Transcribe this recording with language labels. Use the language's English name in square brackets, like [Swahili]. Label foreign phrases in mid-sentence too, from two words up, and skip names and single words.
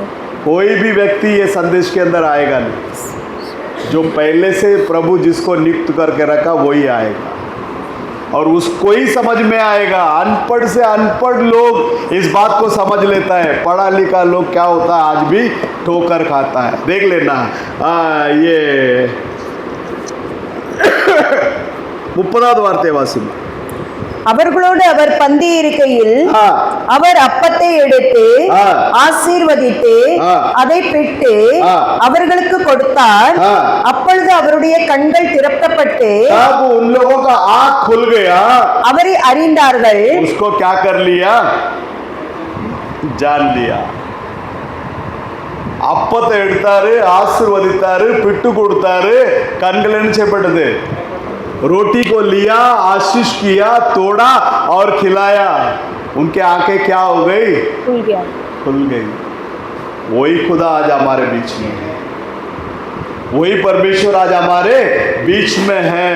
[Hindi] कोई भी व्यक्ति ये संदेश के अंदर आएगा नहीं। जो पहले से प्रभु जिसको नियुक्त करके रखा वही आएगा, और उसको ही समझ में आएगा। अनपढ़ से अनपढ़ लोग इस बात को समझ लेता है। पढ़ा लिखा लोग क्या होता है? आज भी ठोकर खाता है। देख लेना, ये [Tamil] 30வது வார்த்தை வாசிமா. அவர்களோடு அவர் பந்தி இருக்கையில் அவர் அப்பத்தை எடுத்து ஆசீர்வதித்து அதை பிட்டு அவர்களுக்கு கொடுத்தார். அப்பொழுது அவருடைய கண்கள் திறக்கப்பட்டு அவரை அறிந்தார்கள். [Hindi] उसको क्या कर लिया? जान लिया. [Tamil] அப்பத்தை எடுத்தாரு, ஆசீர்வதித்தாரு, பிட்டு கொடுத்தாரு, கண்கள் என்ன செய்யப்பட்டது? [Hindi] रोटी को लिया, आशीष किया, तोड़ा और खिलाया. उनके आंखें क्या हो गई? खुल गई. वही खुदा आज हमारे बीच में है. वही परमेश्वर आज हमारे बीच में है.